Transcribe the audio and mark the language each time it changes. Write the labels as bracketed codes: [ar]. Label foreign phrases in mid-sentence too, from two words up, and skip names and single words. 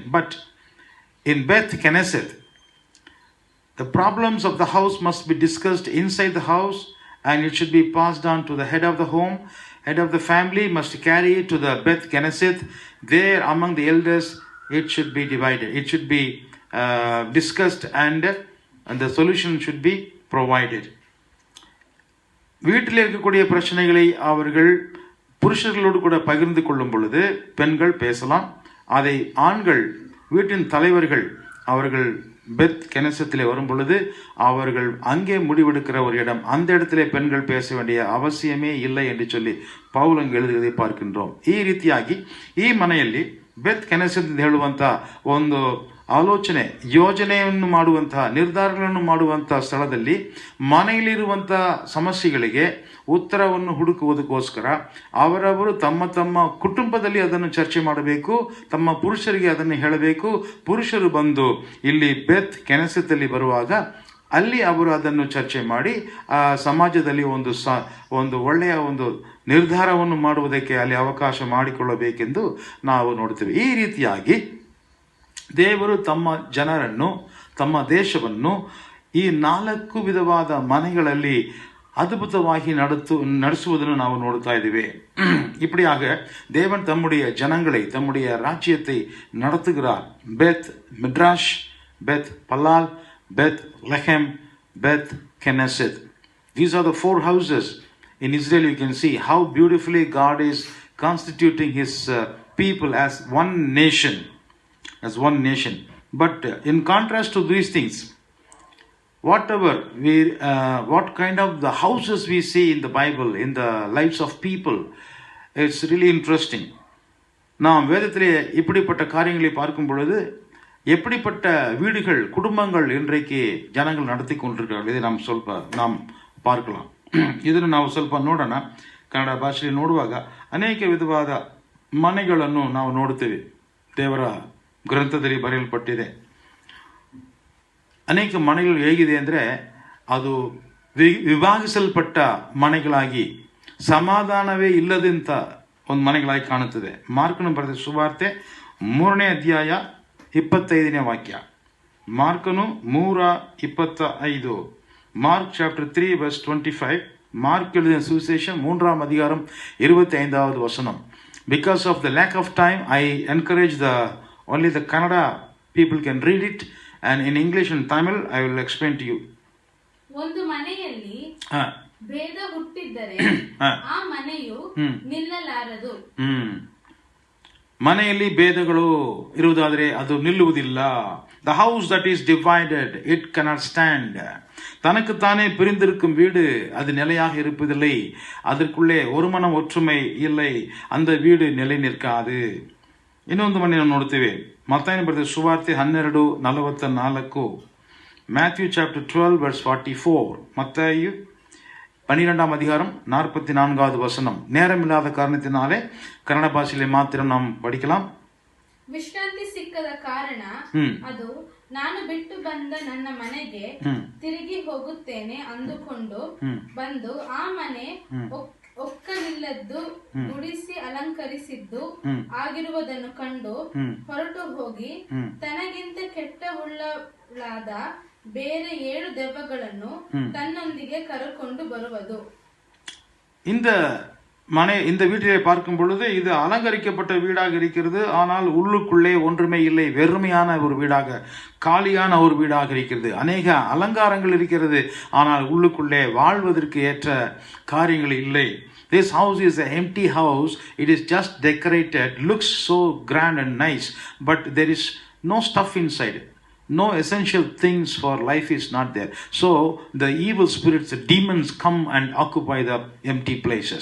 [en] But in Beth Knesset, the problems of the house must be discussed inside the house, and it should be passed on to the head of the home. Head of the family must carry it to the Beth Knesset. There among the elders, it should be divided. It should be discussed, and the solution should be provided. [ta] வீட்டில் இருக்கக்கூடிய பிரச்சனைகளை அவர்கள் புருஷர்களோடு கூட பகிர்ந்து கொள்ளும் பொழுது பெண்கள் பேசலாம். அதை ஆண்கள், வீட்டின் தலைவர்கள், அவர்கள் பெத் கெனசத்திலே வரும் பொழுது அவர்கள் அங்கே முடிவெடுக்கிற ஒரு இடம், அந்த இடத்திலே பெண்கள் பேச வேண்டிய அவசியமே இல்லை என்று சொல்லி ಪೌಲ್ எழுதுவதை பார்க்கின்றோம். [kn] ಈ ರೀತಿಯಾಗಿ ಈ ಮನೆಯಲ್ಲಿ ಬೆತ್ ಕೆನೆಸೆತ್ ಅಂತ ಹೇಳುವಂಥ ಒಂದು ಆಲೋಚನೆ, ಯೋಜನೆಯನ್ನು ಮಾಡುವಂತಹ, ನಿರ್ಧಾರಗಳನ್ನು ಮಾಡುವಂತಹ ಸ್ಥಳದಲ್ಲಿ ಮನೆಯಲ್ಲಿರುವಂತಹ ಸಮಸ್ಯೆಗಳಿಗೆ ಉತ್ತರವನ್ನು ಹುಡುಕುವುದಕ್ಕೋಸ್ಕರ ಅವರವರು ತಮ್ಮ ತಮ್ಮ ಕುಟುಂಬದಲ್ಲಿ ಅದನ್ನು ಚರ್ಚೆ ಮಾಡಬೇಕು, ತಮ್ಮ ಪುರುಷರಿಗೆ ಅದನ್ನು ಹೇಳಬೇಕು. ಪುರುಷರು ಬಂದು ಇಲ್ಲಿ ಬೆತ್ ಕೆನೆಸೆತ್ತಲ್ಲಿ ಬರುವಾಗ ಅಲ್ಲಿ ಅವರು ಅದನ್ನು ಚರ್ಚೆ ಮಾಡಿ ಆ ಸಮಾಜದಲ್ಲಿ ಒಂದು ಒಳ್ಳೆಯ ಒಂದು ನಿರ್ಧಾರವನ್ನು ಮಾಡುವುದಕ್ಕೆ ಅಲ್ಲಿ ಅವಕಾಶ ಮಾಡಿಕೊಳ್ಳಬೇಕೆಂದು ನಾವು ನೋಡ್ತೇವೆ. ಈ ರೀತಿಯಾಗಿ ದೇವರು ತಮ್ಮ ಜನರನ್ನು, ತಮ್ಮ ದೇಶವನ್ನು ಈ 4 ವಿಧವಾದ ಮನೆಗಳಲ್ಲಿ [ta] அற்புதமாகி நடத்துவதನ್ನು [kn] ನಾವು ನೋಡ್ತಾ ಇದ್ದೇವೆ. [ta] இப்படியாக தேவன் தம்முடைய ஜனங்களை, தம்முடைய ராஜ்யத்தை நடத்துகிறார். பெத் மிட்ராஷ், பெத் பலால், பெத் லெஹெம், பெத் கெனசெத். [en] These are the 4 houses in Israel. You can see how beautifully God is constituting his people as one nation. But in contrast to these things, what kind of the houses we see in the Bible, in the lives of people, it's really interesting. [ta] நாம் வேதத்திலே இப்படிப்பட்ட காரியங்களை பார்க்கும் பொழுது எப்படிப்பட்ட வீடுகள், குடும்பங்கள் இன்றைக்கு ஜனங்கள் நடத்தி கொண்டிருக்கிறார்கள், இதை நாம் பார்க்கலாம். [kn] ಇದನ್ನು ನಾವು ಸ್ವಲ್ಪ ನೋಡೋಣ. ಕನ್ನಡ ಭಾಷೆಯಲ್ಲಿ ನೋಡುವಾಗ ಅನೇಕ ವಿಧವಾದ ಮನೆಗಳನ್ನು ನಾವು ನೋಡುತ್ತೇವೆ. ದೇವರ ಗ್ರಂಥದಲ್ಲಿ ಬರೆಯಲ್ಪಟ್ಟಿದೆ. ಅನೇಕ ಮನೆಗಳು ಹೇಗಿದೆ ಅಂದರೆ ಅದು ವಿಭಾಗಿಸಲ್ಪಟ್ಟ ಮನೆಗಳಾಗಿ, ಸಮಾಧಾನವೇ ಇಲ್ಲದಂಥ ಒಂದು ಮನೆಗಳಾಗಿ ಕಾಣುತ್ತದೆ. ಮಾರ್ಕನು ಬರೆದ ಸುವಾರ್ತೆ 3ನೇ ಅಧ್ಯಾಯ 25ನೇ ವಾಕ್ಯ. ಮಾರ್ಕನು 3:25. [en] Mark chapter 3 verse 25. [ta] மார்க் எழுதின சுவிசேஷம் 3ஆம் அதிகாரம் 25வது வசனம். [en] Because of the lack of time, I encourage only the Kannada People can read it, and in English and Tamil I will explain to you. [kn] ಒಂದು ಮನೆಯಲ್ಲಿ ಭೇದ ಹುಟ್ಟಿದ್ದರೆ ಆ ಮನೆಯು ನಿಲ್ಲಲಾರದು. ಮನೆಯಲ್ಲಿ ಭೇದಗಳು ಇರುವುದಾದರೆ ಅದು ನಿಲ್ಲುವುದಿಲ್ಲ. [en] The house that is divided, it cannot stand. [ta] தனக்கு தானே பிரிந்திருக்கும் வீடு அது நிலையாக இருப்பதில்லை. அதற்குள்ளே ஒரு மன ஒற்றுமை இல்லை, அந்த வீடு நிலை ನಿಲ್ಕಾದು. [kn] ಇನ್ನೊಂದು ಮನೆ ನಾವು ನೋಡ್ತೇವೆ. ಮತ್ತಾಯನ ಬರೆದ ಸುವಾರ್ತೆ 12:44. [en] Matthew chapter 12 verse 44. [ta] மத்தாயு 12ஆம் அதிகாரம் 44வது வசனம். நேரமில்லாத காரணத்தினாலே [kn] ಕನ್ನಡ ಭಾಷೆಯಲ್ಲಿ ಮಾತ್ರ ನಾವು படிக்கலாம். ವಿಶ್ರಾಂತಿ ಸಿಕ್ಕದ ಕಾರಣ ಅದು ನಾನು ಬಿಟ್ಟು ಬಂದ ನನ್ನ ಮನೆಗೆ ತಿರುಗಿ ಹೋಗುತ್ತೇನೆ ಅಂದುಕೊಂಡು ಬಂದು ಆ ಮನೆ ಒಕ್ಕಲಿಲ್ಲದ್ದು ಗುಡಿಸಿ ಅಲಂಕರಿಸಿದ್ದು ಆಗಿರುವುದನ್ನು ಕಂಡು ಹೊರಟು ಹೋಗಿ ತನಗಿಂತ ಕೆಟ್ಟವುಳ್ಳಾದ ಬೇರೆ 7 ದೆವ್ವಗಳನ್ನು ತನ್ನೊಂದಿಗೆ ಕರೆಕೊಂಡು ಬರುವುದು. [ta] இந்த வீட்டிலே பார்க்கும் பொழுது இது அலங்கரிக்கப்பட்ட வீடாக இருக்கிறது. ஆனால் உள்ளுக்குள்ளே ஒன்றுமே இல்லை, வெறுமையான ஒரு வீடாக, காலியான ஒரு வீடாக இருக்கிறது. அநேக அலங்காரங்கள் இருக்கிறது, ஆனால் உள்ளுக்குள்ளே வாழ்வதற்கு ஏற்ற காரியங்கள் இல்லை. [en] This house is an empty house. It is just decorated, looks so grand and nice, but there is no stuff inside. No essential things for life is not there. So the evil spirits, the demons come and occupy the empty places.